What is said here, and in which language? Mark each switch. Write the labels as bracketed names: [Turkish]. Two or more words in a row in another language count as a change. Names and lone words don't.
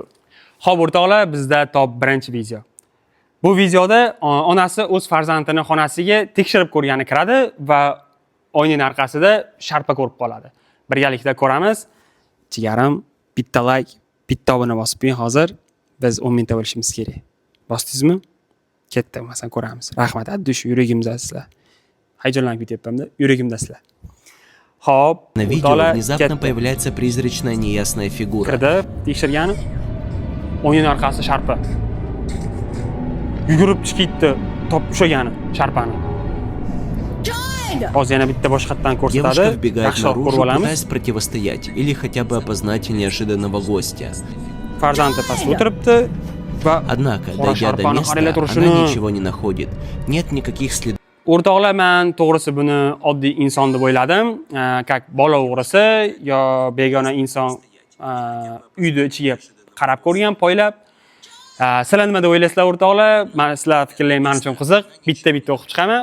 [Uzbek] Xo'p, o'rtoqlar, bizda top birinchi video. Bu videoda onasi o'z farzandini xonasiga tekshirib ko'rgani kiradi va oyning orqasida sharpa ko'rib qoladi. Birgalikda ko'ramiz. Jigarim, bitta like, bitta obuna bosib qo'ying hozir. Biz 10 mingta bo'lishimiz kerak. Bosdingizmi? Ketdi, masalan ko'ramiz. Rahmat, addush yuragimda sizlar. Hayajonlanib ketyapman-da, yuragimda sizlar. Xo'p, [Russian] на видео внезапно появляется призрачная неясная фигура. [Uzbek] Kirdi, tekshirgani. Oyning orqasi sharpa. Yugurib chiqibdi, top ushagani, sharpani. Hozir yana bitta boshqatdan ko'rsatadi. [Russian] Девушка вбегает [Uzbek] Yaxshiroq [Russian] наружу, [Uzbek] ko'rib olamiz. [Russian] пытаясь противостоять или хотя бы опознать неожиданного гостя. [Uzbek] Farzandi pastda o'tiribdi va [Russian] Однако, [Uzbek] qora [Russian] дойдя до [Uzbek] sharpani [Russian] места, [Uzbek] qaranglar [Russian] она [Uzbek] turishini. [Russian] ничего не находит. Нет никаких следов [Uzbek] O'rtoqlar, men to'g'risi buni oddiy inson deb o'yladim. Как bola o'g'risi yo begona inson uyni ichiga qarab ko'rgan, poylab. Sizlar nima deb o'ylaysizlar o'rtoqlar? Men sizlar fikrlaringiz men uchun qiziq. Bitta o'qib chiqaman.